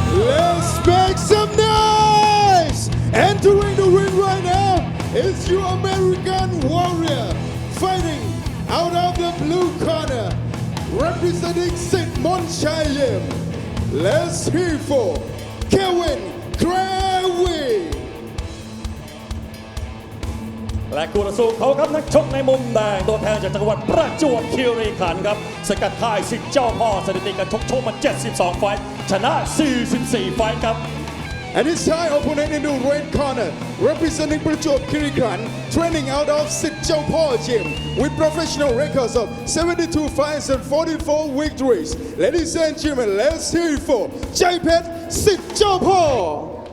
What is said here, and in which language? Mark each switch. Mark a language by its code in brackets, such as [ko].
[en] Let's make some noise! Entering the ring right now is your American warrior fighting out of the blue corner, representing Sit Mon Chai Gym. Let's hear for Kevin Kirby. [th] และคู่ต่อสู้เขาครับนักชกในมุมแดงตัวแทนจากจังหวัดประจวบคีรีขันธ์ครับสกัดค่ายสิทธิ์เจ้าพ่อสถิติการชกมา 72 ไฟท์ชนะ 44 ไฟท์ครับ [en] And his Thai opponent in the red corner, representing Prachuap Khiri Khan, training out of Southpaw Gym with professional records of 72 fights and 44 victories. Ladies and gentlemen, let's hear it for Jaipet Southpaw.